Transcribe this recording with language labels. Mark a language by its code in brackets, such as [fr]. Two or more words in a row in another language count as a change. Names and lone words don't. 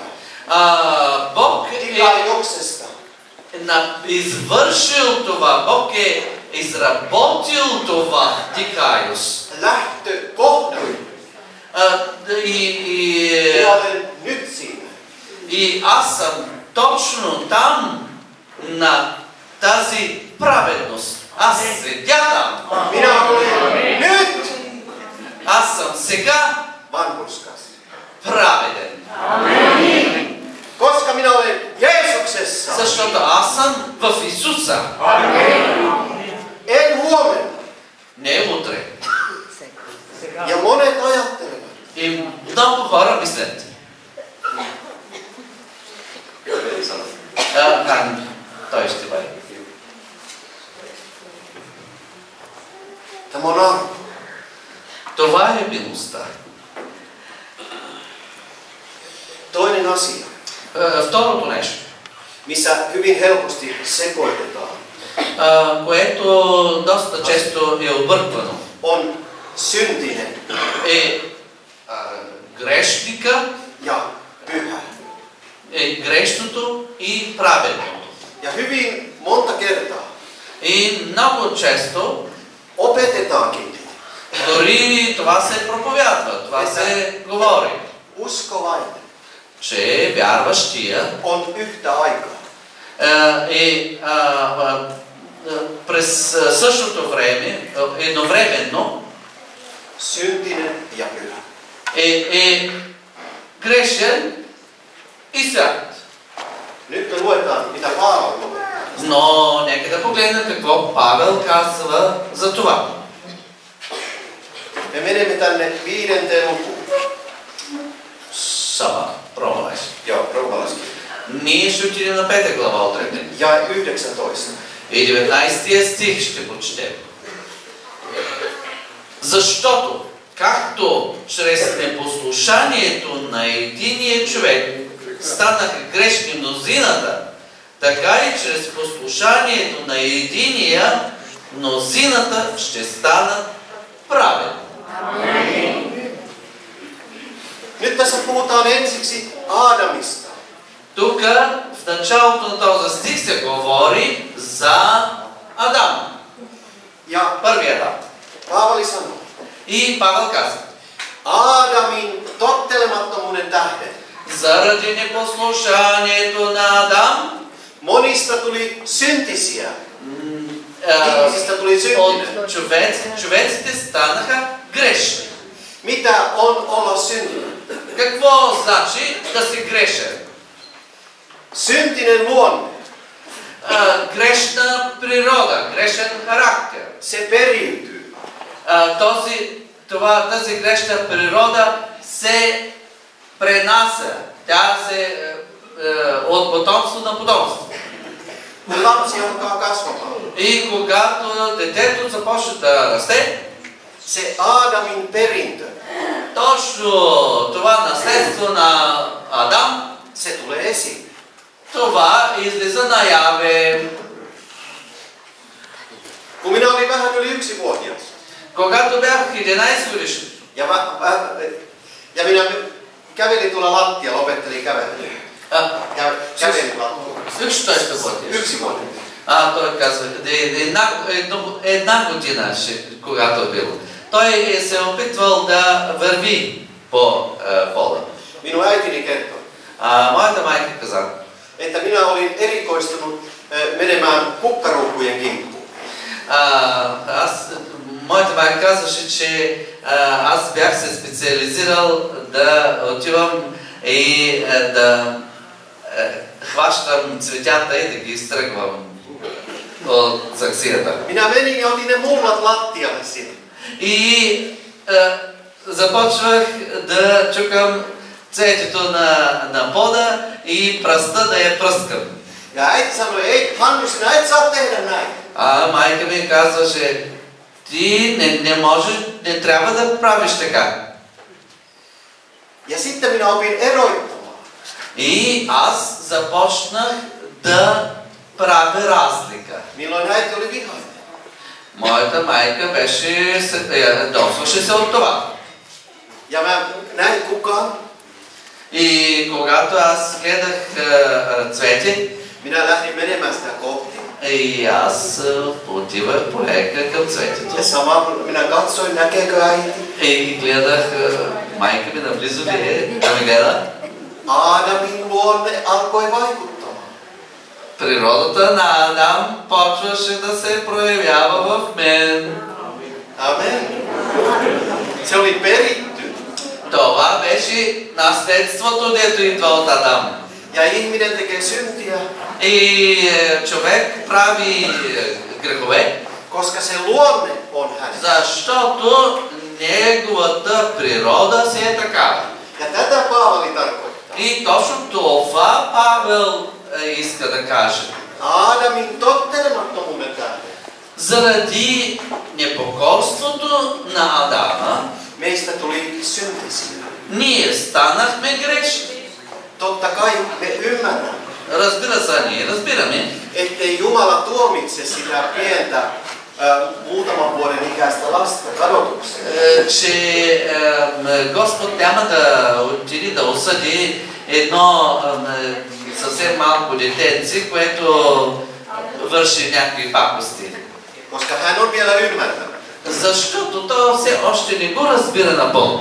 [bg] Бог е [fi] dikaioksesta [bg] извършил това, Бог е изработил това дикаиус. [fi] lähtökohdan. Minä olen nyt siinä. [bg] И аз съм точно там на тази праведност. Аз седя там. [fi] Minä olen nyt [bg] Аз съм сега [fi] vanhurskas. [bg] праведен. [fi] Koska minä olen Jeesuksessa. [bg] Защото аз съм в Исуса. [fi] En huomenna. [bg] Не утре. [fi] Ja monet ajattelevat. [bg] И много хора мислят. Той ще бъде. [fi] Tämä on armo. [bg] Това е милостта. [fi] Toinen asia, [bg] Второто нещо, [fi] missä hyvin helposti sekoitetaan, [bg] което доста често е обърквано, [fi] on syntinen [bg] е грешника, [fi] ja pyhä. [bg] е грешното и праведното. [fi] Ja hyvin monta kertaa [bg] И много често [fi] opetetaankin, [bg] дори това се проповядва, това се говори, [fi] uskovainen [bg] че вярващия [fi] on yhtä aikaa [bg] през същото време, едновременно, [fi] syntinen ja pyhä. [bg] е грешен и свят. [fi] Nyt me luetaan, mitä Paavali lukee. [bg] Но нека да погледнем какво Павел казва за това. [fi] Me menemme tänne 5. lukuun. Сама, промалайс. Joo, roomalaiskirja. [bg] Ние ще отидем на 5 глава от Римляни. [fi] Ja 19. [bg] И 19 стих ще прочетем. Защото, както чрез непослушанието на единия човек станаха грешни мнозината, така и чрез послушанието на единия мнозината ще станат праведни. [fi] Nyt tässä puhutaan ensiksi Aadamista. [bg] Тук в началото на този стих се говори за Адам. [fi] Ja [bg] Първият Адам. [fi] Paavali sanoo, [bg] И Павел казва, [fi] Aadamin tottelemattomuuden tähden [bg] заради непослушанието на Адам, [fi] monista tuli syntisiä. Ihmisistä tuli syntinen. [bg] от човеците станаха грешни. [fi] Mitä on olla syntinen? [bg] Какво значи да си грешен? [fi] Syntinen luonne, [bg] Грешна природа, грешен характер. [fi] se periytyy. [bg] Тази грешна природа се пренася. Тя се от потомство на потомство. [fi] Kun lapsi alkaa kasvamaan, [bg] И когато детето започне да расте, [fi] se Aadamin perintö, [bg] точно това наследство на Адам, [fi] se tulee esiin. [bg] това излиза наяве. [fi] Kun minä olin vähän yli 1-vuotias, [bg] Когато бях 11 годишен, [fi] ja minä kävelin tuolla lattialla, opettelin kävelyä. Kävelin lattialla. [bg] 11 годишен. [fi] 1-vuotias. [bg] Той казва, една година, когато е бил. Той се е опитвал да върви по пода. [fi] Minun äitini kertoi, [bg] Моята майка каза, [fi] että minä olin erikoistunut menemään kukkaruukkujen kimppuun. [bg] Моята майка казваше, че аз бях се специализирал да отивам и да хващам цветята и да ги изтръгвам. от саксията. [fi] Minä menin ja otin ne mullat lattialle sinne. [bg] И започвах да чукам цветето на пода и пръста да я пръскам. [fi] Ja äiti sanoi, ei Hannu, sinä et saa tehdä näin. [bg] А майка ми казваше, ти не можеш, не трябва да правиш така. [fi] Ja sitten minä opin eroittamaan. [bg] И аз започнах да правя разлика. [fi] Milloin äiti oli vihainen? [bg] Моята майка досваше се от това. [fi] Ja mä näin kukaan. [bg] И когато аз гледах цвети, [fi] Minä lähdin menemään sitä kohti. [bg] и аз отивах полека към цветето. [fi] Ja sama minä katsoin, näkeekö äiti. [bg] И гледах майка ми наблизо ли е, да ме гледа. [fi] Aadamin luonne alkoi vaikuttamaan. [bg] Природата на Адам почваше да се проявява в мен. [fi] Amen. Se oli peritty. [bg] Това беше наследството, дето идва от Адам. [fi] Ja ihminen tekee syntiä. [bg] И човек прави грехове, [fi] Koska se luonne on hänessä. [bg] защото неговата природа си е такава. [fi] Ja tätä Paavali tarkoittaa. [bg] И точно това Павел иска да каже. [fi] Aadamin tottelemattomuuden tähden [bg] Заради непокорството на Адама, [fi] meistä tuli syntisiä. [bg] ние станахме грешни. [fi] Totta kai me ymmärrämme, [bg] Разбира се, ние разбираме, [fi] ettei Jumala tuomitse sitä pientä muutaman vuoden ikäistä lasta kadotukseen. [bg] че Господ няма да отиде да осъди едно съвсем малко детенце, което върши някакви пакости. [fi] Koska hän on vielä ymmärtänyt. [bg] Защото то все още не го разбира напълно.